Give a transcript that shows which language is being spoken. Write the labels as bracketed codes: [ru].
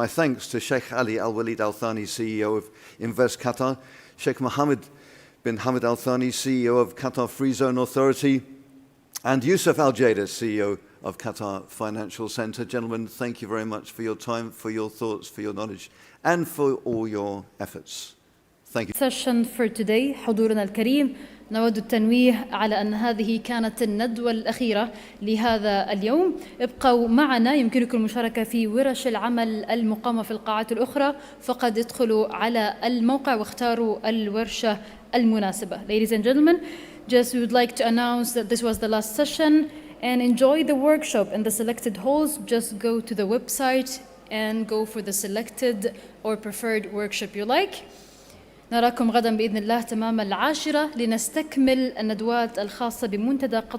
[en] My thanks to Sheikh Ali Al Walid Al Thani, CEO of Invest Qatar, Sheikh Mohammed bin Hamad Al Thani, CEO of Qatar Free Zone Authority, and Yusuf Al Jada, CEO of Qatar Financial Center. Gentlemen, thank you very much for your time, for your thoughts, for your knowledge, and for all your efforts. Thank you. Session for today, [ar] حضورنا الكريم، نود التنويه على أن هذه كانت الندوة الأخيرة لهذا اليوم. ابقوا معنا، يمكنكم المشاركة في ورش العمل المقامة في القاعات الأخرى، فقد ادخلوا على الموقع واختاروا الورشة المناسبة. [en] Ladies and gentlemen, just we would like to announce that this was the last session, and enjoy the workshop in the selected halls. Just go to the website and go for the selected or preferred workshop you like. [ar] نراكم غدا بإذن الله تمام 10:00 لنستكمل الندوات الخاصة بمنتدى قطر